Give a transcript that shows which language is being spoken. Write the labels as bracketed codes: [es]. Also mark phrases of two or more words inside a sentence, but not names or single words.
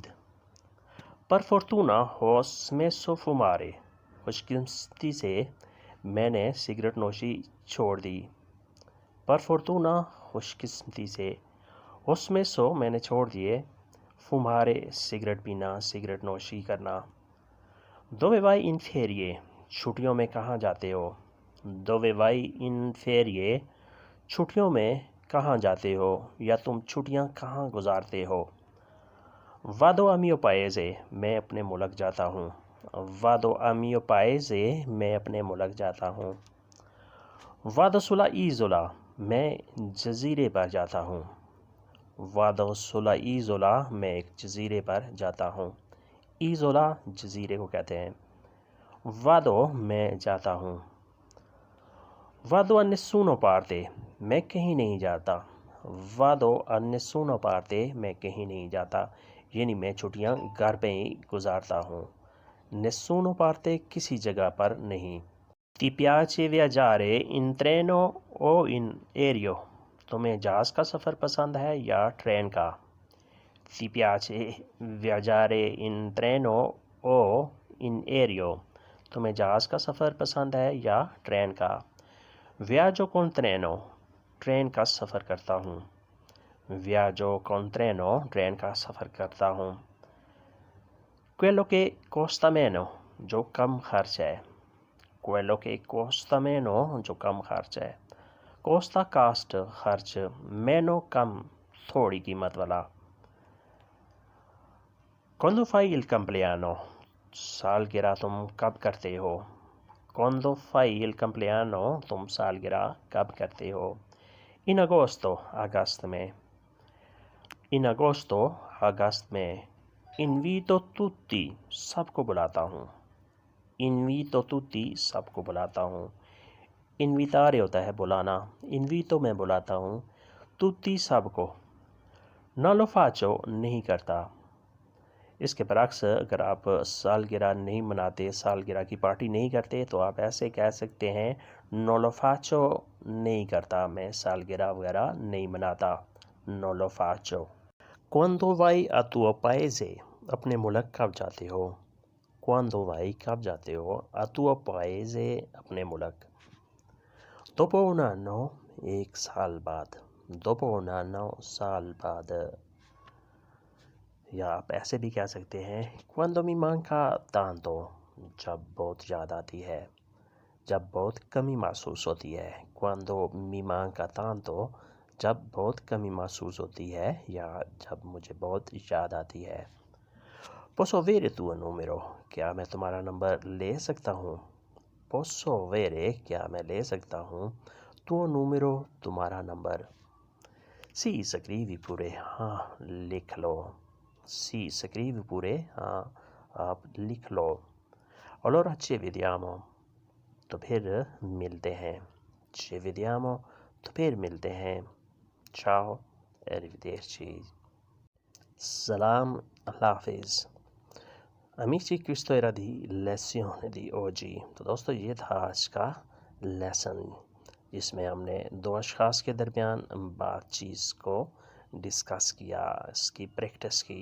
[it] per fortuna ho smesso fumare. [ur] خوش قسمتی سے میں نے سگریٹ نوشی چھوڑ دی. [it] per fortuna [ur] خوش قسمتی سے. [it] ho smesso [ur] میں نے چھوڑ دیے. fumare سگریٹ پینا، سگریٹ نوشی کرنا. [it] dove vai in ferie. [ur] چھٹیوں میں کہاں جاتے ہو. [it] dove vai in ferie. [ur] چھٹیوں میں کہاں جاتے ہو یا تم چھٹیاں کہاں گزارتے ہو. [it] vado a mio paese. [ur] میں اپنے ملک جاتا ہوں. [it] vado a mio paese. [ur] میں اپنے ملک جاتا ہوں. [it] vado sulla isola. [ur] میں جزیرے پر جاتا ہوں. [it] vado sulla isola. [ur] میں ایک جزیرے پر جاتا ہوں. isola جزیرے کو کہتے ہیں. vado میں جاتا ہوں. [it] vado a nessuno parte. [ur] میں کہیں نہیں جاتا. [it] vado a nessuno parte. [ur] میں kہیں نہیں جاتا یعنی میں چھٹیاں گھر پہ ہی گزارتا ہوں. [it] nessuno parte [ur] کسی جگہ پر نہیں. [it] ti piace viaggiare in treno o in aereo. [ur] تمہیں جہاز کا سفر پسند ہے یا ٹرین کا. [it] ti piace viaggiare in treno o in aereo. [ur] تمہیں جہاز کا سفر پسند ہے یا ٹرین کا. [it] viaggio con treno. [ur] ٹرین کا سفر کرتا ہوں. [it] viaggio con treno. [ur] ٹرین کا سفر کرتا ہوں. [it] quello che costa meno. [ur] جو کم خرچ ہے. [it] quello che costa meno. [ur] جو کم خرچ ہے. costa کاسٹ خرچ، meno کم تھوڑی قیمت والا. [it] quando fai il compleanno. [ur] سالگرہ تم کب کرتے ہو. [it] quando fai il compleanno. [ur] تم سالگرہ کب کرتے ہو. [it] in agosto. [ur] اگست میں. [it] in agosto. [ur] اگست میں. [it] invito tutti. [ur] سب کو بلاتا ہوں. [it] invito tutti. [ur] سب کو بلاتا ہوں. invitare ہوتا ہے بلانا. invito میں بلاتا ہوں. tutti سب کو. [it] non lo faccio [ur] نہیں کرتا. اس کے برعکس اگر آپ سالگرہ نہیں مناتے، سالگرہ کی پارٹی نہیں کرتے تو آپ ایسے کہہ سکتے ہیں [it] non lo faccio [ur] نہیں کرتا، میں سالگرہ وغیرہ نہیں مناتا. [it] non lo faccio. quando vai a tuo paese. [ur] اپنے ملک کب جاتے ہو. [it] quando vai [ur] کب جاتے ہو. [it] a tuo paese [ur] اپنے ملک. [it] dopo un anno [ur] ایک سال بعد. [it] dopo un anno [ur] سال بعد. یا آپ ایسے بھی کہہ سکتے ہیں [it] quando mi manca tanto. [ur] جب بہت یاد آتی ہے، جب بہت کمی محسوس ہوتی ہے. [it] quando mi manca tanto. [ur] جب بہت کمی محسوس ہوتی ہے یا جب مجھے بہت یاد آتی ہے. [it] posso avere tuo numero. [ur] کیا میں تمہارا نمبر لے سکتا ہوں. [it] posso avere [ur] کیا میں لے سکتا ہوں [it] tuo numero [ur] تمہارا نمبر [it] sì scrivi pure [ur] ہاں لکھ لو [it] sì scrivi pure [ur] ہاں آپ لکھ لو [it] allora ci vediamo [ur] تو پھر ملتے ہیں [it] ci vediamo [ur] تو پھر ملتے ہیں [it] ciao arrivederci [ur] سلام اللہ حافظ [it] Amici, questo era di lezione di oggi. [ur] تو دوستو یہ تھا آج کا لیسن جس میں ہم نے دو اشخاص کے درمیان بات چیت کو ڈسکس کیا، اس کی پریکٹس کی.